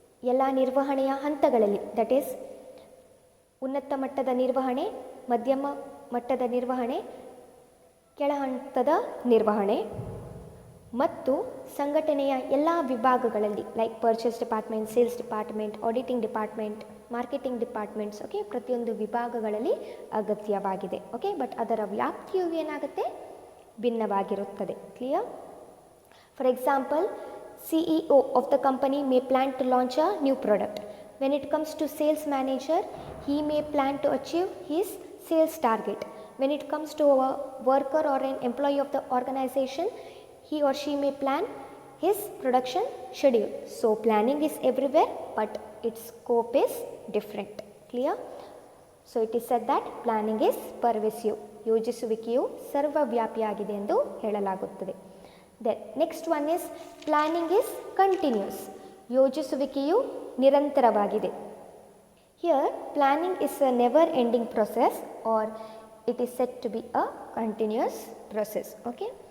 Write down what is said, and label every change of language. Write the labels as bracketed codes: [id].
[kn] ಎಲ್ಲ ನಿರ್ವಹಣೆಯ ಹಂತಗಳಲ್ಲಿ, [en] that is [kn] ಉನ್ನತ ಮಟ್ಟದ ನಿರ್ವಹಣೆ, ಮಧ್ಯಮ ಮಟ್ಟದ ನಿರ್ವಹಣೆ, ಕೆಳ ಹಂತದ ನಿರ್ವಹಣೆ ಮತ್ತು ಸಂಘಟನೆಯ ಎಲ್ಲ ವಿಭಾಗಗಳಲ್ಲಿ [en] like purchase department, sales department, auditing department, marketing departments, [kn] okay, ಪ್ರತಿಯೊಂದು ವಿಭಾಗಗಳಲ್ಲಿ ಅಗತ್ಯವಾಗಿದೆ. ಓಕೆ, ಬಟ್ ಅದರ ವ್ಯಾಪ್ತಿಯು ಏನಾಗುತ್ತೆ, ಭಿನ್ನವಾಗಿರುತ್ತದೆ. [en] Clear? For example, CEO of the company may plan to launch a new product. When it comes to sales manager, he may plan to achieve his sales target. When it comes to a worker or an employee of the organization, he or she may plan his production schedule. So planning is everywhere, but its scope is different. Clear? So it is said that planning is pervasive. [kn] ಯೋಜಿಸುವಿಕೆಯು ಸರ್ವವ್ಯಾಪಿಯಾಗಿದೆ ಎಂದು ಹೇಳಲಾಗುತ್ತದೆ. [en] Then next one is planning is continuous. [kn] ಯೋಜಿಸುವಿಕೆಯು ನಿರಂತರವಾಗಿದೆ. [en] Here planning is a never ending process or it is said to be a continuous process. Okay.